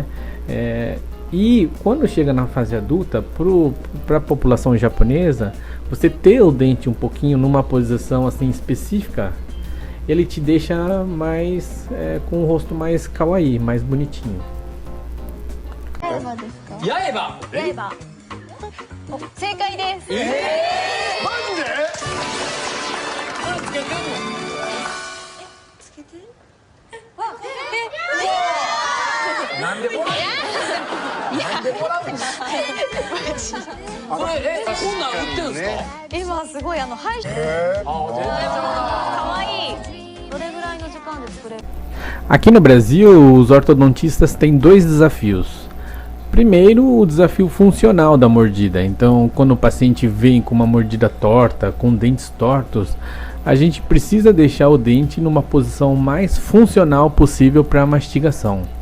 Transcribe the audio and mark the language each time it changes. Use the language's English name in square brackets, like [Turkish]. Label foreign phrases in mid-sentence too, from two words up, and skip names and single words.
[Portuguese] E quando chega na fase adulta, para a população japonesa, você ter o dente um pouquinho numa posição assim específica, ele te deixa mais com o rosto mais kawaii, mais bonitinho. [Japanese] 八重歯！八重歯! 正解です。マジで？つけてんの？つけて？なんでもらう？なんでもらうんですか？これこんなん売ってるんですか？今すごいはい。可愛い。どれぐらいの時間で作れる？ [Portuguese] Aqui no Brasil, os ortodontistas têm dois desafios. Primeiro, o desafio funcional da mordida. Então, quando o paciente vem com uma mordida torta, com dentes tortos, a gente precisa deixar o dente numa posição mais funcional possível para a mastigação.